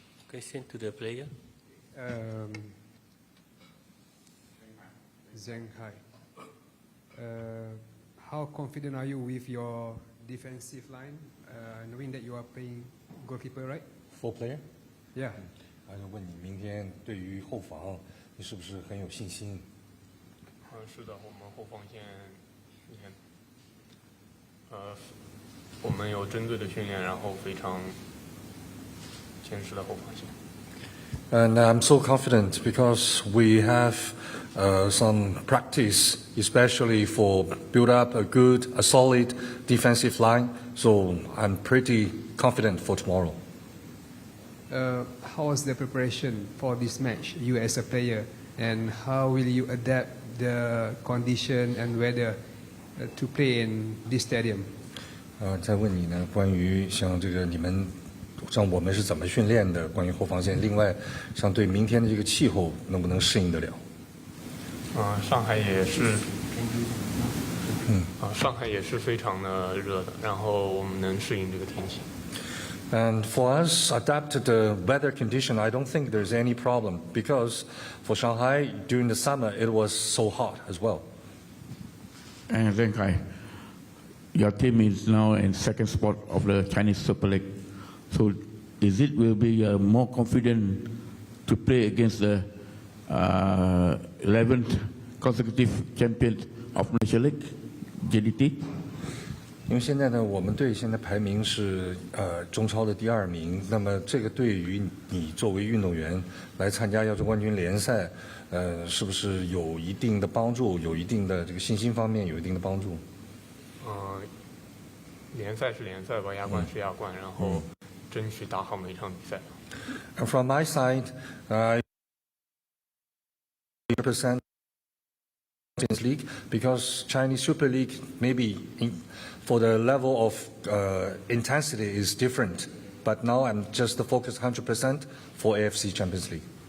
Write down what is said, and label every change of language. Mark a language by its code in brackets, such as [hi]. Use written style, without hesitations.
[en] Question to the player. Shanghai. How confident are you with your defensive line, knowing that you are playing goalkeeper, right? 4 player？ Yeah. [zh] 问你明天对于后防，你是不是很有信心？是的，我们后防线，你看，我们有针对的训练，然后非常坚实的后防线。 [en] And I'm so confident because we have some practice, especially for build up a solid defensive line. So I'm pretty confident for tomorrow. How was the preparation for this match, you as a player, and how will you adapt the condition and weather to play in this stadium? [zh] 再问你呢，关于像这个你们，像我们是怎么训练的？关于后防线，另外，像对明天的这个气候能不能适应得了？上海也是，上海也是非常的热的，然后我们能适应这个天气。 [en] And for us, adapt to the weather condition, I don't think there's any problem because for Shanghai during the summer it was so hot as well. And Shanghai, your team is now in second spot of the Chinese Super League. So will be more confident to play against the 11th consecutive champion of Malaysia League, JDT? [zh] 因为现在呢，我们队现在排名是中超的第2名。那么这个对于你作为运动员来参加亚洲冠军联赛，是不是有一定的帮助？有一定的这个信心方面有一定的帮助？联赛是联赛吧，亚冠是亚冠，然后争取打好每一场比赛。 [en] And from my side, I represent Champions League because Chinese Super League maybe for the level of intensity is different. But now I'm just focused 100% for AFC Champions League.